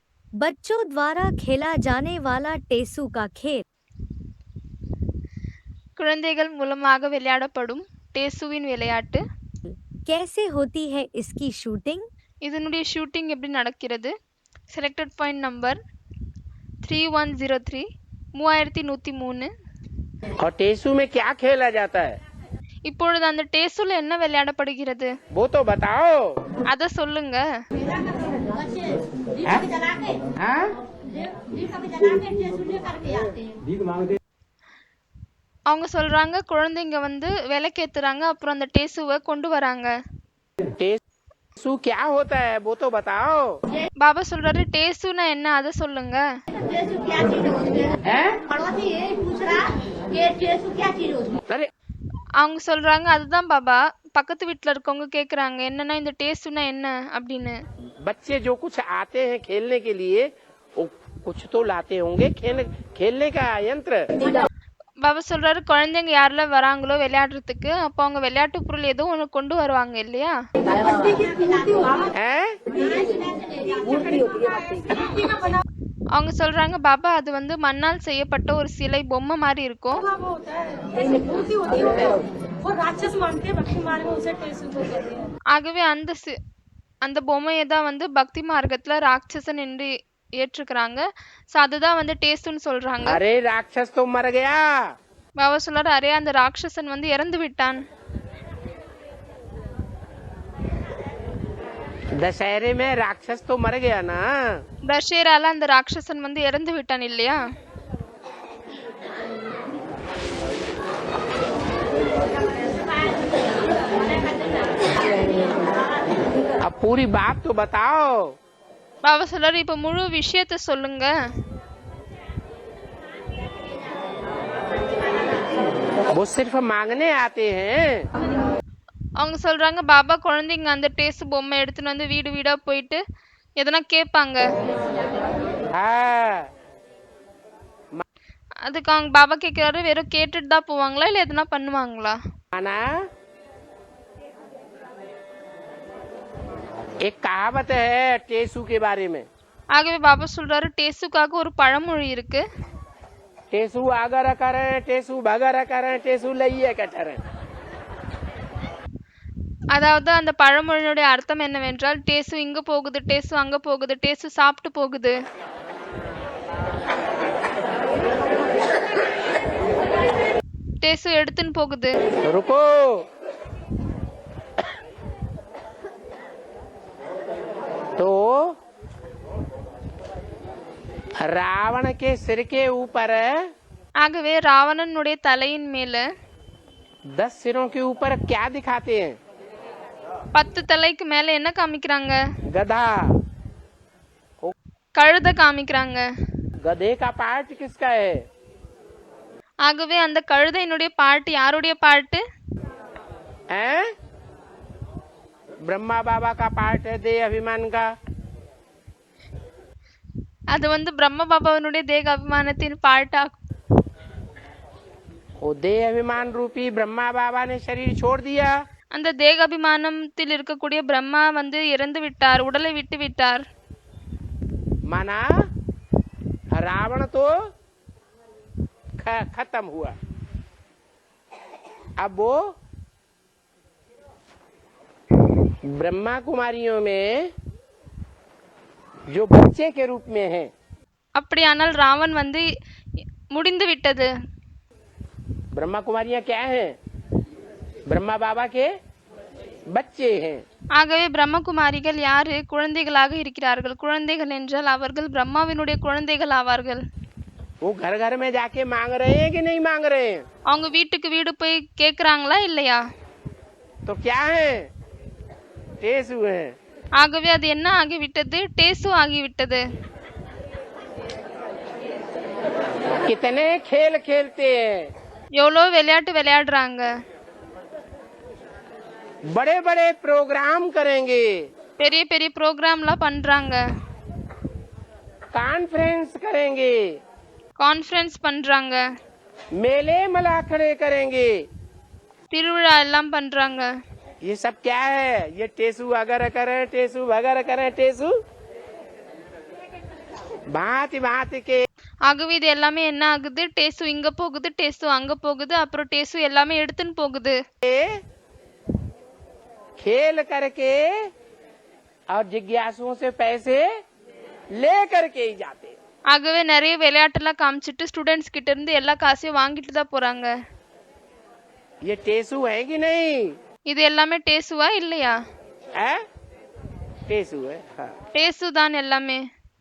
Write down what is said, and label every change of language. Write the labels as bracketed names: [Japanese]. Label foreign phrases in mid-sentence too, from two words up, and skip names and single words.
[Hindi] बच्चों द्वारा खेला जाने वाला टेसू का खेल [Tamil] குழந்தைகள் மூலமாக விளையாடப்படும் டேசுவின் விளையாட்டு. [Hindi] कैसे होती है इसकी शूटिंग? [Tamil] இதனுடைய ஷூட்டிங் எப்படி நடக்கிறது? [English] selected point number [Tamil] 3103 3103. [Hindi] और टेसू में क्या खेला जाता है [Tamil] இப்பொழுது அந்த டேசுல என்ன விளையாடப்படுகிறது [Hindi] वो तो बताओ। [Tamil] அத சொல்லுங்க. [Hindi] हाँ? [Tamil] அவங்க சொல்றாங்க குழந்தைங்க வந்து விளக்கேத்துறாங்க, அப்புறம் அந்த டேசுவை கொண்டு வராங்க. [Hindi] टेसू क्या होता है वो तो बताओ। [Tamil] பாபா சொல்றாரு டேசுனா என்ன அத சொல்லுங்க. [Hindi] हैं? अरे [Tamil] அவங்க சொல்றாங்க அதுதான் பாபா. பக்கத்து வீட்டுல இருக்கவங்க கேக்குறாங்க என்னன்னா இந்த டேசுனா என்ன அப்படின்னு. [Hindi] बच्चे जो कुछ आते हैं खेलने के लिए वो कुछ तो लाते होंगे खेलने का यंत्र। [Tamil] பாபா சொல்றாரு குழந்தைங்க யாரெல்லாம் வராங்களோ விளையாடுறதுக்கு, அப்போ அவங்க விளையாட்டு பொருள் ஏதோ ஒண்ணு கொண்டு வருவாங்க இல்லையா. [Hindi] हैं? [Tamil] அவங்க சொல்றாங்க பாபா அது வந்து மண்ணால் செய்யப்பட்ட ஒரு சிலை பொம்மை மாதிரி இருக்கும். ஆகவே அந்த பொம்மையை தான் வந்து பக்தி மார்க்கத்துல ராட்சசன் என்று ஏற்றுக்கிறாங்க. சோ அதுதான் வந்து டேசுன்னு சொல்றாங்க. [Hindi] अरे राक्षस तो मर गया। [Tamil] பாபா சொல்றாரு அரே அந்த ராட்சசன் வந்து இறந்து விட்டான். [Hindi] दशहरे में राक्षस तो मर गया ना। [Tamil] தஷேரால அந்த ராட்சசன் வந்து இறந்து விட்டான் இல்லையா. [Hindi] अब पूरी बात तो बताओ। [Tamil] பாபா சொல்றாரு இப்ப முழு விஷயத்த சொல்லுங்க. [Hindi] वो सिर्फ मांगने आते हैं। [Tamil] அவங்க சொல்றாங்க பாபா குழந்தைங்க அந்த டேஸ்ட் பொம்மை எடுத்துன்னு வந்து வீடு வீடா போயிட்டு எதனா கேட்பாங்க. [Hindi] हाँ। [Tamil] அதுக்கு அவங்க பாபா கேட்கிறாரு வெறும் கேட்டுட்டு தான் போவாங்களா இல்ல எதனா பண்ணுவாங்களா. [Hindi] माना एक कहावत है टेसू के बारे में। [Tamil] ஆகவே பாபா சொல்றாரு டேசுக்காக ஒரு பழமொழி இருக்கு. [Hindi] टेसू आगर करें टेसू बगर करें टेसू लइए कटरें। [Tamil] அதாவது அந்த பழமொழியுடைய அர்த்தம் என்னவென்றால் டேசு இங்க போகுது, டேசு அங்க போகுது, டேசு சாப்பிட்டு போகுது. டேசு எடுத்துன்னு போகுது. [Hindi] रुको तो रावण के सिर के ऊपर [Tamil] ஆகவே ராவணனுடைய தலையின் மேல [Hindi] 10 सिरों के ऊपर क्या दिखाते हैं? [Tamil] 10 தலைக்கு மேல என்ன காமிக்கிறாங்க? [Hindi] गधा। [Tamil] கழுத காமிக்கிறாங்க. [Hindi] गधे का पार्ट किसका है? [Tamil] ஆகவே அந்த கழுதையினுடைய பாட்டு யாருடைய பாட்டு? [Hindi] हैं? ब्रह्मा बाबा का पार्ट है देह अभिमान का। [Tamil] அது வந்து பிரம்ம பாபாவினுடைய தேக அபிமானத்தின் பாட்டா. [Hindi] वो देह अभिमान रूपी ब्रह्मा बाबा ने शरीर छोड़ दिया। [Tamil] அந்த தேக அபிமானத்தில் இருக்கக்கூடிய பிரம்மா வந்து இறந்து விட்டார், உடலை விட்டு விட்டார். [Hindi] माना रावण तो खत्म हुआ। अब वो ब्रह्मा कुमारियों में जो बच्चे के रूप में है। [Tamil] அப்படியானால் ராவன் வந்து முடிந்து விட்டது. [Hindi] ब्रह्मा कुमारियां क्या हैं? ब्रह्मा बाबा के बच्चे हैं। [Tamil] ஆகவே பிரம்மகுமாரிகள் யாரு? குழந்தைகளாக இருக்கிறார்கள். குழந்தைகள் என்றால் அவர்கள் பிரம்மாவினுடைய குழந்தைகள் ஆவார்கள். [Hindi] वो घर घर में जाके मांग रहे हैं कि नहीं मांग रहे हैं? [Tamil] அவங்க வீட்டுக்கு வீடு போய் கேக்குறாங்களா இல்லையா? [Hindi] तो क्या है? टेसू है। [Tamil] ஆகவே அது என்ன ஆகிவிட்டது? டேசு ஆகிவிட்டது. [Hindi] कितने खेल खेलते हैं, [Tamil] எவ்வளோ விளையாட்டு விளையாடுறாங்க, [Hindi] बड़े बड़े प्रोग्राम करेंगे, [Tamil] பெரிய பெரிய ப்ரோக்ராம்லாம் பண்றாங்க, [Hindi] कॉन्फ्रेंस करेंगे, [Tamil] கான்ஃபரன்ஸ் பண்றாங்க, [Hindi] मेले मला खड़े करेंगे। [Tamil] திருவிழா எல்லாம் பண்றாங்க. [Hindi] ये सब क्या है? ये टेसू अगर करें टेसू वगर करें टेसू। भांति भांति के [Tamil] ஆகவே இது எல்லாமே என்ன ஆகுது, டேசு இங்க போகுது, டேசு அங்க போகுது, அப்புறம் டேசு எல்லாமே எடுத்துன்னு போகுது. [Hindi] खेल करके और जिज्ञासुओं से पैसे ले करके ही जाते हैं। [Tamil] ஆகவே நிறைய விளையாட்டெல்லாம் காமிச்சிட்டு ஸ்டூடெண்ட்ஸ் கிட்ட இருந்து எல்லா காசையும் வாங்கிட்டு தான் போறாங்க. [Hindi] ये टेसू है कि नहीं? [Tamil] இது எல்லாமே டேசுவா இல்லையா? [Hindi] है टेसू है हाँ। [Tamil] டேசு தான் எல்லாமே.